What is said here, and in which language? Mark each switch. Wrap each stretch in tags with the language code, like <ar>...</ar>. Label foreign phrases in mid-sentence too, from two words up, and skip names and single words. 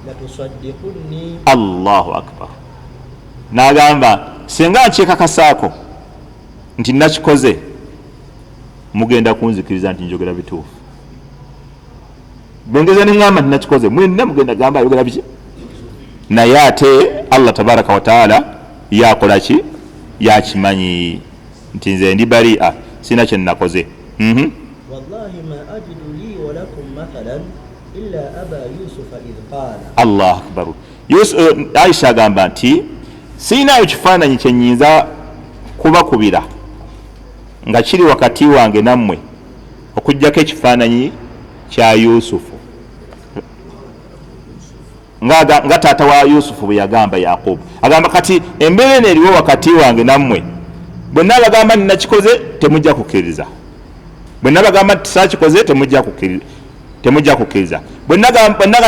<ar>الله أكبر</ar> <lg>n'agamba senga nkyekakasaako nti nakikoze mugenda kunzikiriza nti njogera bituufu bwengeza neŋŋamba nti nakikoze mwenna mugenda gamba ayogera biki naye ate Allah</lg> <ar>تبارك وتعالى</ar> <lg>yakola ki yakimanyi nti nze ndi bari'a sina kyenakoze</lg> <ar>والله ما أجد لي ولكم مثلا إلا أبا يوسف إذ قال الله أكبر</ar> <lg>Aisha agamba nti siinayo kifaananyi kyenyinza kubakubira nga kiri wakati wange nammwe okujjako ekifaananyi kya Yusufu nga taata wa Yusufu bwe yagamba Yakobo agamba kati embeera eno eriwo wakati wange nammwe bwe nabagamba ninakikoze temujja kukkiriza bwe nabagamba nti saakikoze temujja kukkiriza bwe naga</lg>